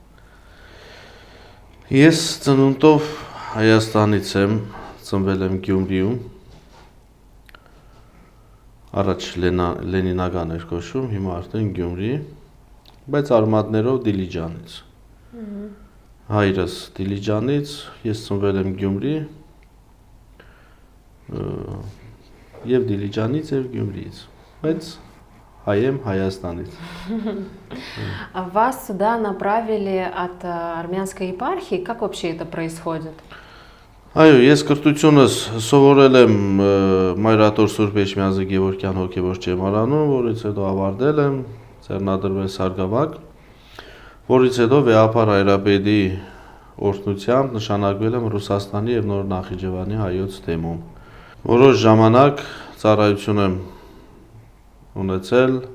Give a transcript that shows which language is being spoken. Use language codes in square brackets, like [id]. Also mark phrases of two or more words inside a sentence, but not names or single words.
[hy] Ես ծնունդով Հայաստանից եմ, ծնվել եմ Գյումրիում, առաջ Լենինական էր կոչվում, հիմա արդեն Գյումրի, բայց արմատներով Դիլիջանից։ Հայրս Դիլիջանից, ես ծնվել եմ Գյումրի, եւ Դիլիջանից եւ Գյումրիից, բայց հայ եմ Հայաստանից։ [ru] Вас сюда направили от армянской епархии. Как вообще это происходит? [hy] Այո, ես կրթությունս սովորել եմ Մայրաթոր Սուրբ Էջմիածնի Գևորգյան հոգևոր ճեմարանում, որից հետո ավարտել եմ, ձեռնադրվել Սարգսակ, որից հետո Վեհապար Հայրապետի օրհնությամբ նշանակվել եմ Ռուսաստանի եւ Նոր Նախիջևանի հայոց թեմում։ Որոշ ժամանակ ծառայություն եմ ունեցել